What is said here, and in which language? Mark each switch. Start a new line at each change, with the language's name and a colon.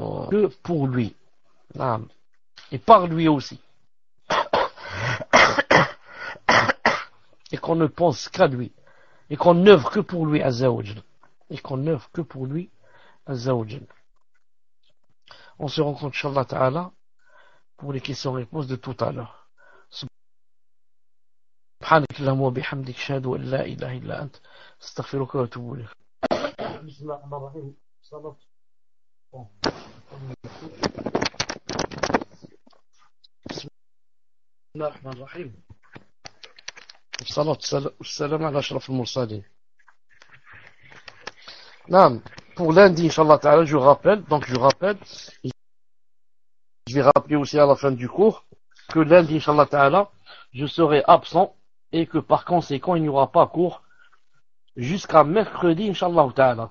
French: que pour lui, et par lui aussi, et qu'on ne pense qu'à lui, et qu'on n'œuvre que pour lui, Azza wa Jal, et qu'on n'œuvre que pour lui, Azza wa Jal. On se rencontre, Inch'Allah Ta'ala, pour les questions-réponses de tout à l'heure.
Arabic: سبحانك اللهم وبحمدك أشهد أن لا إله إلا أنت أستغفرك وأتوب إليك. بسم الله الرحمن الرحيم. بسم الله الرحمن الرحيم. والصلاة والسلام على أشرف المرسلين.
French: Non, pour lundi, Inch'Allah Ta'ala, je rappelle, je vais rappeler aussi à la fin du cours, que lundi, Inch'Allah Ta'ala, je serai absent, et que par conséquent, il n'y aura pas cours jusqu'à mercredi, Inch'Allah Ta'ala.